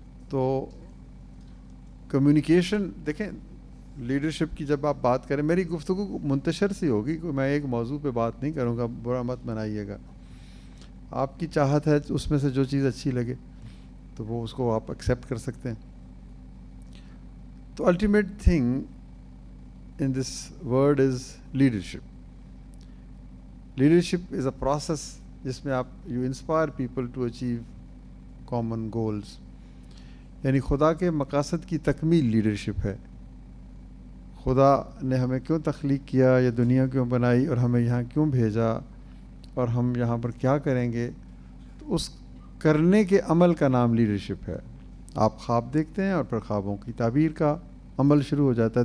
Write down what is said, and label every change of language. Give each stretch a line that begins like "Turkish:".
Urdu: تو کمیونیکیشن دیکھیں, لیڈرشپ کی جب آپ بات کریں, میری گفتگو منتشر سی ہوگی, میں ایک موضوع پہ بات نہیں کروں گا, برا مت منائیے گا. آپ کی چاہت ہے اس میں سے جو چیز اچھی لگے تو وہ اس کو آپ ایکسیپٹ کر سکتے ہیں.
English: تو ultimate thing in this word is leadership. Leadership is a process
Urdu: جس میں آپ
English: you inspire people to achieve common goals.
Urdu: یعنی خدا کے مقاصد کی تکمیل لیڈرشپ ہے. خدا نے ہمیں کیوں تخلیق کیا, یہ دنیا کیوں بنائی, اور ہمیں یہاں کیوں بھیجا, اور ہم یہاں پر کیا کریں گے, تو اس کرنے کے عمل کا نام لیڈرشپ ہے. آپ خواب دیکھتے ہیں اور پھر خوابوں کی تعبیر کا عمل شروع ہو جاتا ہے.